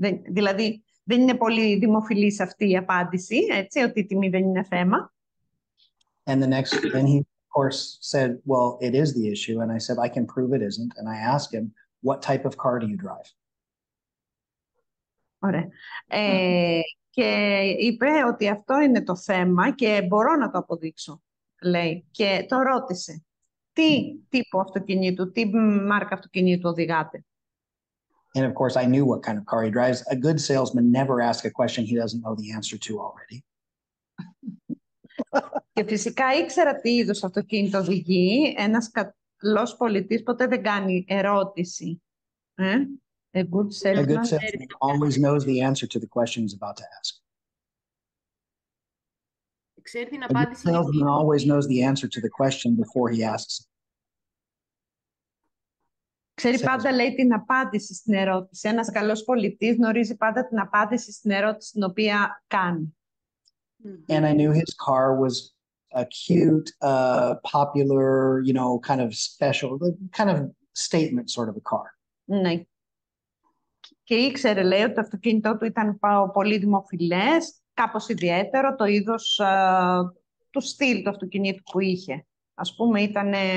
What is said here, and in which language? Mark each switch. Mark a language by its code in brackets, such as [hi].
[el] Δηλαδή, δεν είναι πολύ δημοφιλής αυτή η απάντηση, έτσι, ότι η τιμή δεν είναι θέμα. [en] And he of course said, well, it is the issue. And I said, I can prove it isn't. And I asked him, what type of car do you drive? [el] Ωραία. Και είπε ότι αυτό είναι το θέμα και μπορώ να το αποδείξω, λέει. Και το ρώτησε, τι τύπο αυτοκινήτου, τι μάρκα αυτοκινήτου οδηγάτε. [en] And of course, I knew what kind of car he drives. A good salesman never asks a question he doesn't know the answer to already. [el] Και φυσικά ήξερα τι είδους αυτοκίνητο οδηγεί. Ένας καλός πολιτής ποτέ δεν κάνει ερώτηση. [en] A good salesman always knows the answer to the question he's about to ask. [el] Ξέρει την [en] A good [el] απάντηση. [en] salesman always knows the answer to the question before he asks it. [el] Ξέρει πάντα, λέει, την απάντηση στην ερώτηση. Ένας καλός πολιτής γνωρίζει πάντα την απάντηση στην ερώτηση την οποία κάνει. [en] And I knew his car was a cute, popular, kind of special, kind of statement sort of a car. [el] Ναι. Και ήξερε, λέει, ότι το αυτοκίνητό του ήταν πολύ δημοφιλές, κάπως ιδιαίτερο, το είδος του στυλ του αυτοκινήτου που είχε. Ας πούμε, ήταν